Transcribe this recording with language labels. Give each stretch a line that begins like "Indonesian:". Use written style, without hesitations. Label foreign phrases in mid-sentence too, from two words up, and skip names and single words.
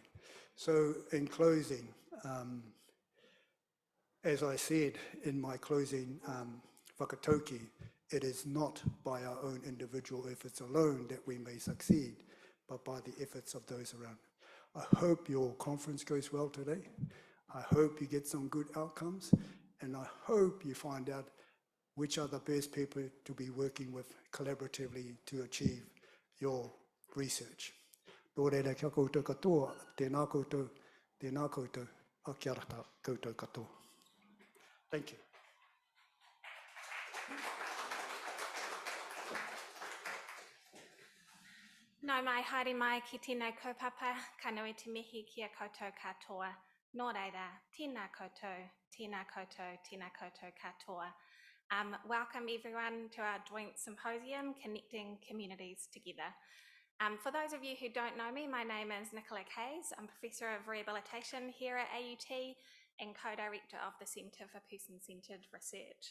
English: So in closing, as I said in my closing whakatauki, it is not by our own individual efforts alone that we may succeed, but by the efforts of those around. I hope your conference goes well today. I hope you get some good outcomes, and I hope you find out which are the best people to be working with collaboratively to achieve your research.
Māori: Nō reira kia koutou katoa, tēnā koutou, a kia rata koutou katoa.
English: Thank you.
Māori: Nau mai, haere mai ki tēnei kaupapa, ka nui te mihi kia koutou katoa. Nō reira, tēnā koutou katoa.
English: Welcome everyone to our joint symposium, Connecting Communities Together. For those of you who don't know me, my name is Nicola Kays. I'm Professor of Rehabilitation here at AUT and Co-Director of the Centre for Person-Centred Research.